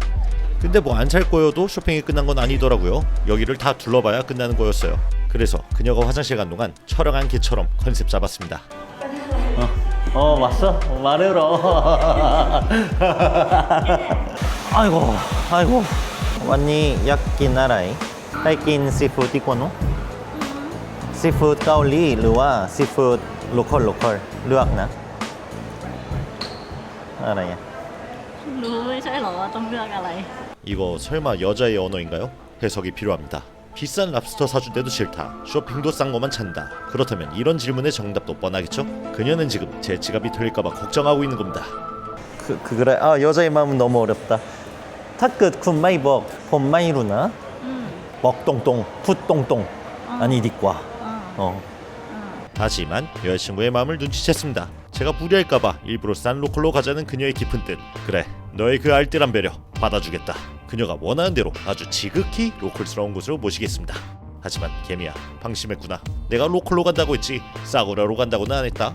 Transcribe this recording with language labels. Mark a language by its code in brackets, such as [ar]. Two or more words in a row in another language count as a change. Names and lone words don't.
[ko] 근데 뭐 안 살 거여도 쇼핑이 끝난 건 아니더라고요. 여기를 다 둘러봐야 끝나는 거였어요. 그래서 그녀가 화장실 간 동안 촬영한 개처럼 컨셉 잡았습니다. 왔어? 말해라. 아이고 왔니 야끼 나라이 [th] ได้กินซีฟู้ดดีกว่าเนอะซีฟู้ดเกาหลีหรือว่า [en] seafood local [th] เลือกนะอะไรอ่ะ รู้ไม่ใช่เหรอว่าต้องเลือกอะไร [ko] 이거 설마 여자의 언어인가요? 해석이 필요합니다. 비싼 랍스터 사준데도 싫다. 쇼핑도 싼 거만 찬다. 그렇다면 이런 질문의 정답도 뻔하겠죠? 그녀는 지금 제 지갑이 털릴까봐 걱정하고 있는 겁니다. 그래 아 여자의 마음은 너무 어렵다 [th] ถ้าเกิดคุณไม่บอกผมไม่รู้นะบอกตรงๆพูดตรงๆ 아니ดีกว่า [ko] 하지만 여자친구의 마음을 눈치챘습니다. 제가 무리할까봐 일부러 싼 로컬로 가자는 그녀의 깊은 뜻. 그래, 너의 그 알뜰한 배려 받아주겠다. 그녀가 원하는 대로 아주 지극히 로컬스러운 곳으로 모시겠습니다. 하지만 개미야, 방심했구나. 내가 로컬로 간다고 했지 싸구려로 간다고는 안 했다.